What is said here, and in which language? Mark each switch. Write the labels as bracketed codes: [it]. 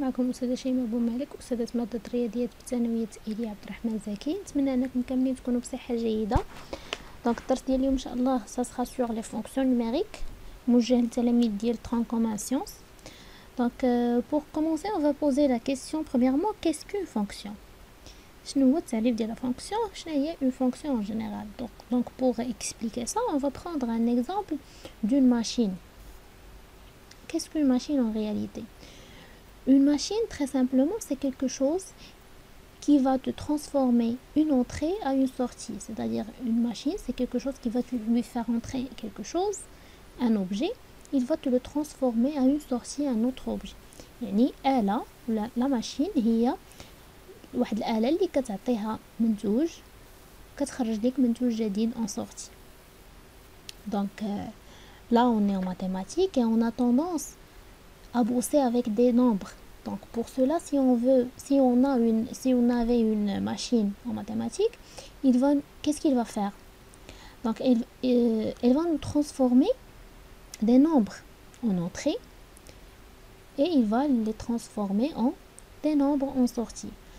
[ar] معكم أستاذة شيماء بومالك، أستاذة مادة الرياضيات بثانوية إيليا عبد الرحمن زكي. نتمنى أنكم كاملين تكونوا بصحة جيدة. دونك الدرس ديال اليوم إن شاء الله سا سور لي فونكسيون نوميريك، موجه للتلاميذ ديال 30 كومان سيونس. [fr] Donc pour commencer on va poser la question premièrement, qu'est-ce qu'une fonction? [ar] شنو هو التعريف ديال [fr] la fonction؟ [ar] شنو هي [fr] une fonction en général? Donc pour expliquer ça on va prendre un exemple d'une machine. Qu'est-ce qu'une machine en réalité? Une machine, très simplement, c'est quelque chose qui va te transformer une entrée à une sortie. C'est-à-dire, une machine, c'est quelque chose qui va lui faire entrer quelque chose, un objet, il va te le transformer à une sortie, un autre objet. [ar] يعني آلة ولا la machine هي واحد الآلة اللي كتعطيها منتوج كتخرج لك منتوج جديد [fr] en sortie. Donc là on est en mathématiques et on a tendance à bosser avec des nombres. Donc pour cela, si on avait une machine en mathématiques, qu'est-ce qu'il va faire? Donc elle va nous transformer des nombres en entrée et il va les transformer en des nombres en sortie.